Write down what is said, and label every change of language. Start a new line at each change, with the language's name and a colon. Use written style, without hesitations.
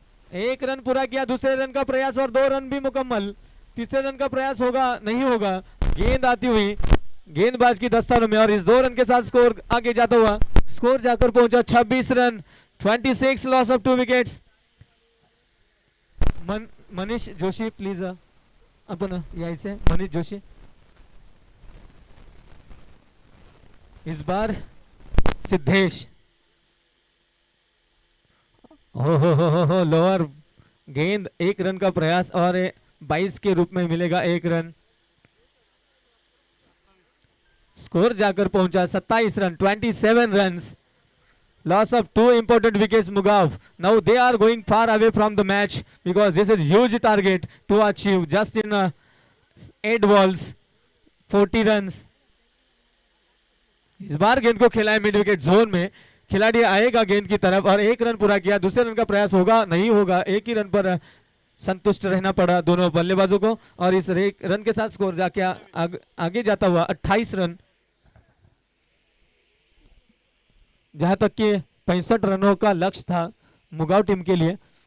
Hindi: 1 run पूरा किया, दूसरे रन का प्रयास और 2 रन भी मुकम्मल. तीसरे रन का प्रयास होगा नहीं होगा. गेंद आती हुई गेंदबाज की दस्तानों में और इस 2 रन के साथ स्कोर आगे जाता हुआ स्कोर जाकर पहुंचा 26 run, 26 loss of 2 wickets.
Marathi: Manish Joshi please आपण यायचे.
Hindi: मनीष जोशी इस बार सिद्धेश. हो लोअर गेंद, 1 रन का प्रयास और 22 के रूप में मिलेगा 1 रन. स्कोर जाकर पहुंचा 27 run, 27 runs, loss of 2
English: important wickets
Hindi: मुगाव.
English: Now they are going far away from the match because this is huge target to achieve just in 8 balls, 40 runs.
Hindi: इस बार गेंद को खेला है मिड विकेट जोन में. खिलाड़ी आएगा गेंद की तरफ और 1 रन पूरा किया. दूसरे रन का प्रयास होगा नहीं होगा, 1 ही रन पर संतुष्ट रहना पड़ा दोनों बल्लेबाजों को और इस रन के साथ स्कोर जाके आगे जाता हुआ 28 रन, जहां तक कि 65 रनों का लक्ष्य था मुगाव टीम के लिए.